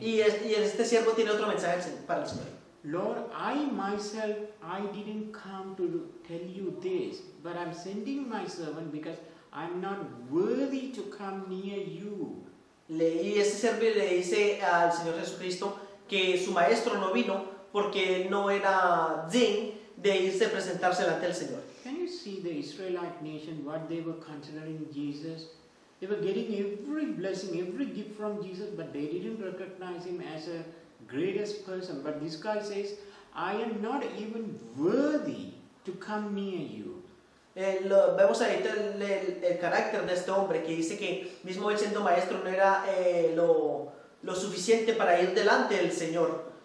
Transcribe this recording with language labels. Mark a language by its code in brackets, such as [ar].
[es] Y este siervo tiene otro mensaje para el Señor. [en] Lord, I didn't come to tell you this, but I'm sending my servant because I'm not worthy to come near you. [es] Y este siervo le dice al Señor Jesucristo que su maestro no vino porque no era digno de irse a presentarse delante del Señor. [en] Can you see the Israelite nation, what they were considering Jesus? They were getting every blessing, every gift from Jesus, but they didn't recognize him as a greatest person. But this guy says, I am not even worthy to come near you. [es] Vemos ahí el carácter de este hombre que dice que mismo él siendo maestro no era lo suficiente para ir delante del Señor.